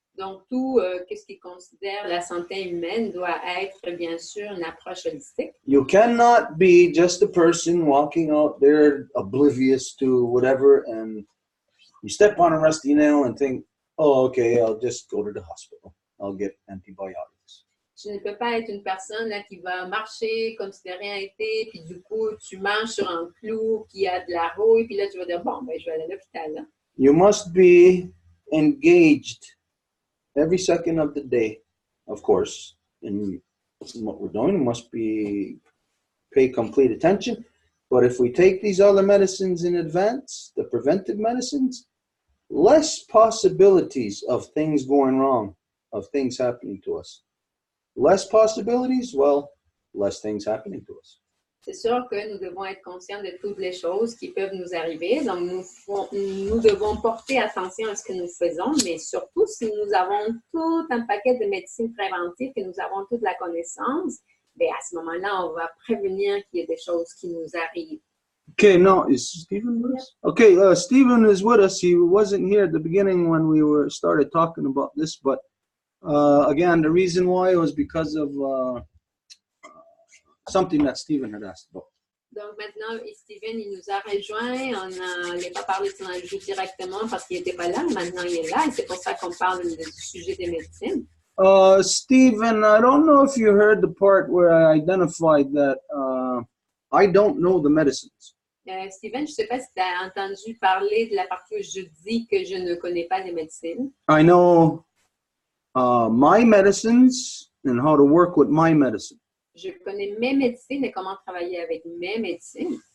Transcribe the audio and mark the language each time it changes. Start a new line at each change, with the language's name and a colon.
French: Donc, tout ce qui considère la santé humaine doit être, bien sûr, une approche holistique.
English: You cannot be just a person walking out there oblivious to whatever, and you step on a rusty nail and think, oh, okay, I'll just go to the hospital. I'll get antibiotics.
French: Tu ne peux pas être une personne là, qui va marcher comme si de rien n'était, puis du coup, tu marches sur un clou qui a de la rouille, puis là, tu vas dire, bon, ben, je vais aller à l'hôpital. Là.
English: You must be engaged every second of the day, of course, in what we're doing. Must be pay complete attention. But if we take these other medicines in advance, the preventive medicines, less possibilities of things going wrong, of things happening to us. Less possibilities, well, less things happening to us.
French: C'est sûr que nous devons être conscients de toutes les choses qui peuvent nous arriver. Donc, nous devons porter attention à ce que nous faisons, mais surtout, si nous avons tout un paquet de médecine préventive, que nous avons toute la connaissance, bien, à ce moment-là, on va prévenir qu'il y ait des choses qui nous arrivent.
English: Okay, no, is Stephen with us? Okay, Stephen is with us. He wasn't here at the beginning when we started talking about this, but again, the reason why was because of something that Stephen had asked about.
French: Donc maintenant, Steven, il nous a rejoint. On n'est pas parlé de son ajout directement parce qu'il n'était pas là. Maintenant, il est là et c'est pour ça qu'on parle du sujet des médecines.
English: Stephen, I don't know if you heard the part where I identified that I don't know the medicines.
French: Steven, je ne sais pas si tu as entendu parler de la partie où je dis que je ne connais pas les médecines.
English: I know my medicines and how to work with my medicine.
French: Je connais mes médecines et comment travailler avec mes médecines.